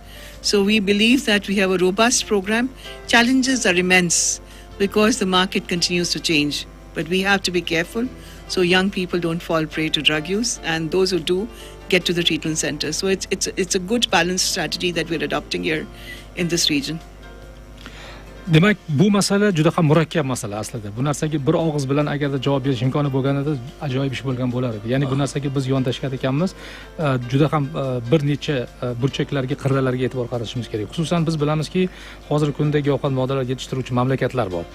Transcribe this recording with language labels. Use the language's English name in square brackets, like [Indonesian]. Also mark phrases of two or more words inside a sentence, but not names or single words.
[English] So we believe that we have a robust program. Challenges are immense because the market continues to change, but we have to be careful so young people don't fall prey to drug use, and those who do get to the treatment center. So it's a good balanced strategy that we're adopting here in this region. [Uzbek] Demak, bu masala juda ham murakkab masala aslida. Bu narsaga bir og'iz bilan agarda javob berish imkoni bo'lganida ajoyib ish bo'lgan bo'lar edi. Ya'ni bu narsaga biz yondashgan ekanmiz. Juda ham bir necha burchaklarga, qirralarga e'tibor qaratishimiz kerak. Xususan biz bilamizki, hozirgi kunda giyohvand moddalar yetishtiruvchi mamlakatlar bor.